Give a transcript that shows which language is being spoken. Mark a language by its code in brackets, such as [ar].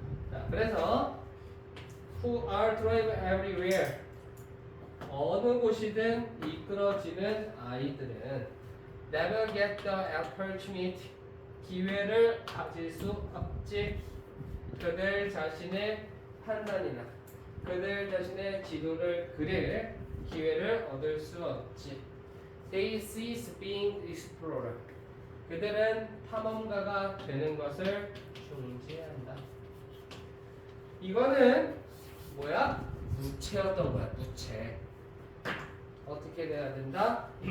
[ko] 자, 그래서 [en] who are drive everywhere [ko] 어느 곳이든 이끌어지는 아이들은 [en] never get the opportunity [ko] 기회를 가질 수 없지. 그들 자신의 판단이나 그들 자신의 지도를 그릴 기회를 얻을 수 없지. [en] They cease being explorer. [ko] 그들은 탐험가가 되는 것을 중지한다. 이거는 뭐야? 무체였던 거야. 무체. 어떻게 돼야 된다?